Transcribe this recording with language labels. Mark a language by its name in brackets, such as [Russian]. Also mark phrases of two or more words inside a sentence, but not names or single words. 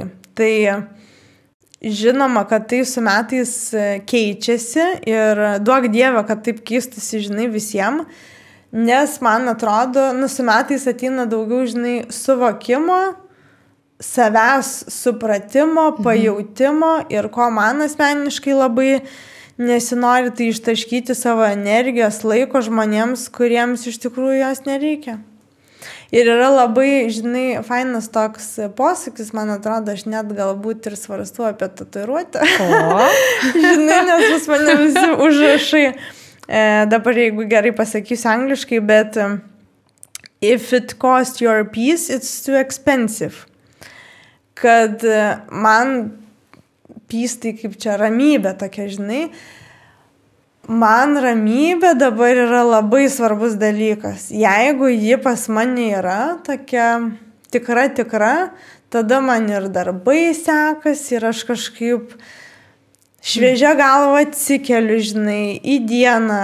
[Lithuanian] Tai žinoma, kad tai su metais keičiasi ir duok Dieve, kad taip keistųsi, žinai, visiems, nes man atrodo, su metais ateina daugiau, žinai, suvokimo, savęs supratimo, pajautimo ir ko man asmeniškai labai nesinori, tai ištaškyti savo energijos, laiko žmonėms, kuriems iš tikrųjų jos nereikia. Ir yra labai, žinai, fainas toks posakis, man atrodo, aš net galbūt ir svarstu apie tatuiruotę. Žinai, nes pas mane visi užrašai. Dabar, jeigu gerai pasakysiu angliškai, bet [English] if it costs your peace, it's too expensive. [Lithuanian] Kad man peace tai kaip čia ramybė tokia, žinai. Man ramybė dabar yra labai svarbus dalykas. Jeigu ji pas mane yra tokia tikra, tada man ir darbai sekasi ir aš kažkaip šviežia galva atsikeliu, žinai, į dieną.